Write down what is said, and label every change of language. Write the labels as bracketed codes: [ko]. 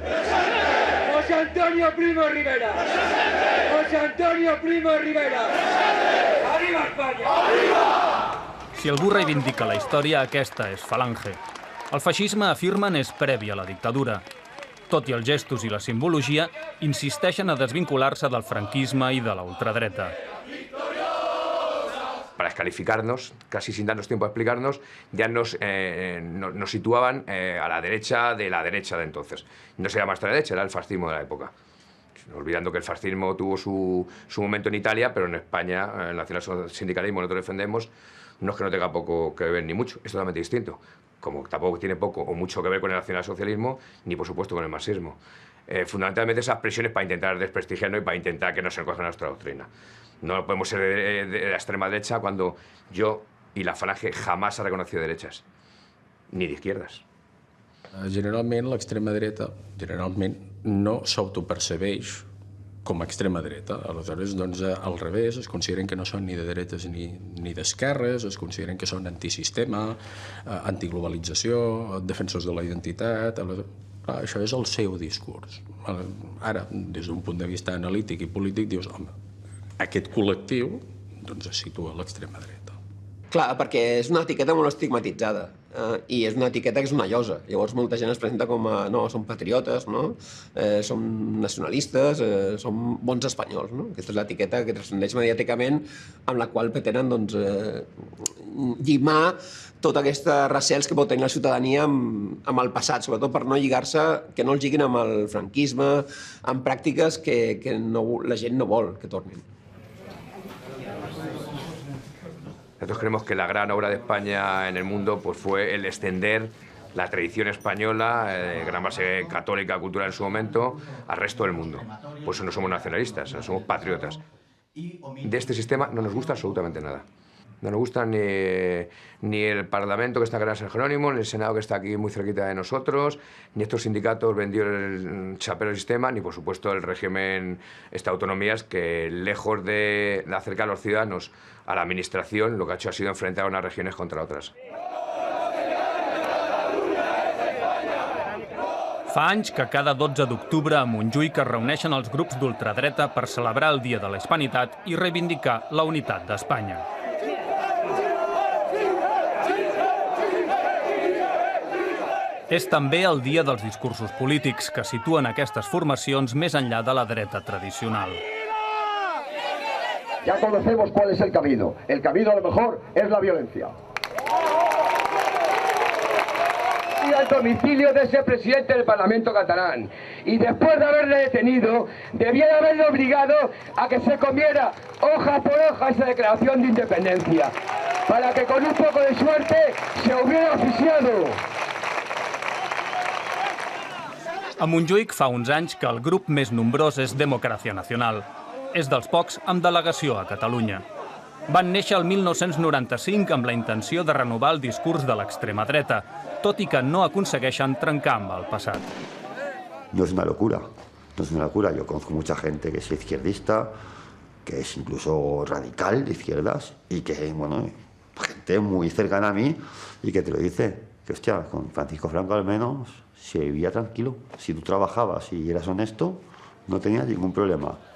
[es] José Antonio Primo Rivera. José Antonio Primo Rivera. ¡Arriba España! ¡Arriba! [ca] Si algú reivindica la història, aquesta és Falange. El feixisme, afirmen, és previ a la dictadura. Tot i els gestos i la simbologia, insisteixen a desvincular-se del franquisme i de la ultradreta. [es] Para descalificarnos, casi sin darnos tiempo a explicarnos, ya nos situaban a la derecha de entonces. No se llama extrema-derecha, era el fascismo de la época. Olvidando que el fascismo tuvo su momento en Italia, pero en España, el nacionalsindicalismo, nosotros defendemos, no es que no tenga poco que ver ni mucho, es totalmente distinto. Como tampoco tiene poco o mucho que ver con el nacionalsocialismo, ni por supuesto con el marxismo. Fundamentalmente esas presiones para intentar desprestigiarnos y para intentar que no se recoja nuestra doctrina. No podemos ser de la extrema derecha cuando yo y la Falange jamás ha reconocido derechas, ni de izquierdas. [ca] Generalment l'extrema dreta no s'autopercebeix com a extrema dreta. Aleshores, doncs, al revés, es consideren que no són ni de dretes ni d'esquerres, es consideren que són antisistema, antiglobalització, defensors de la identitat. Això és el seu discurs. Ara, des d'un punt de vista analític i polític, dius, home, aquest col·lectiu es situa a l'extrema dreta. Clar, perquè és una etiqueta molt estigmatitzada i és una etiqueta que és una llosa. Llavors molta gent es presenta com a, no, som patriotes, no? Som nacionalistes, som bons espanyols, no? Aquesta és l'etiqueta que transcendeix mediàticament amb la qual pretenen, doncs, llimar totes aquestes recels que pot tenir la ciutadania amb el passat, sobretot per no lligar-se, que no els lliguin amb el franquisme, amb pràctiques que la gent no vol que tornin. [es] Nosotros creemos que la gran obra de España en el mundo pues, fue el extender la tradición española, gran base católica, cultural en su momento, al resto del mundo. Por eso no somos nacionalistas, somos patriotas. De este sistema no nos gusta absolutamente nada. No nos gusta ni el Parlamento que está acá en San Jerónimo, ni el Senado que está aquí muy cerquita de nosotros, ni estos sindicatos vendidos el chapero del sistema, ni por supuesto el régimen, estas autonomías que lejos de acercar a los ciudadanos a la administración, lo que ha hecho ha sido enfrentar a unas regiones contra otras. [ca] Fa anys que cada 12 d'octubre a Montjuïc es reuneixen els grups d'ultradreta per celebrar el Dia de la Hispanitat i reivindicar la unitat d'Espanya. És també el dia dels discursos polítics que situen aquestes formacions més enllà de la dreta tradicional. [es] Ya conocemos cuál es el camino. El camino a lo mejor es la violencia. Y al domicilio de ese presidente del Parlamento catalán. Y después de haberle detenido, debía de haberle obligado a que se comiera hoja por hoja esa declaración de independencia. Para que con un poco de suerte se hubiera oficiado. [ca] A Montjuïc fa uns anys que el grup més nombrós és Democràcia Nacional. És dels pocs amb delegació a Catalunya. Van néixer el 1995 amb la intenció de renovar el discurs de l'extrema dreta, tot i que no aconsegueixen trencar amb el passat. [es] No es una locura, no es una locura. Yo conozco mucha gente que es izquierdista, que es incluso radical de izquierdas y que, bueno, gente muy cercana a mí y que te lo dice, que hostia, con Francisco Franco al menos se vivía tranquilo. Si tú trabajabas y eras honesto, no tenías ningún problema.